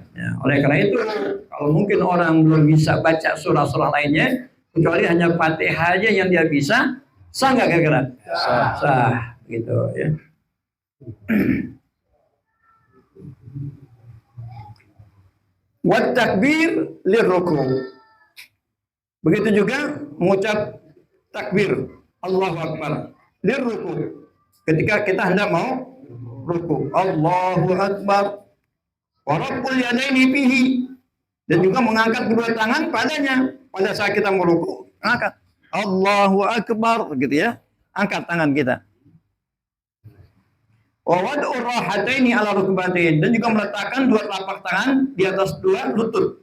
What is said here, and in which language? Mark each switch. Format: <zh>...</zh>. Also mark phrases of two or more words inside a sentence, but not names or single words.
<id>Ya, oleh karena itu, kalau mungkin orang belum bisa baca surah-surah lainnya, kecuali hanya Fatihah aja yang dia bisa, sah nggak kira-kira? Sah, gitu ya.</id> <ar>والتكبير للركوع,</ar> <id>begitu juga mengucap takbir</id> <ar>الله أكبر للركوع,</ar> <id>ketika kita hendak mau ruku,</id> <ar>الله أكبر ورفع اليدين فيه,</ar> <id>dan juga mengangkat kedua tangan padanya pada saat kita mau ruku, angkat</id> <ar>الله أكبر</ar> <id>gitu ya, angkat tangan kita.</id> <ar>ووضع الراحتين على الركبتين,</ar> <id>dan juga meletakkan dua telapak tangan di atas dua lutut.</id>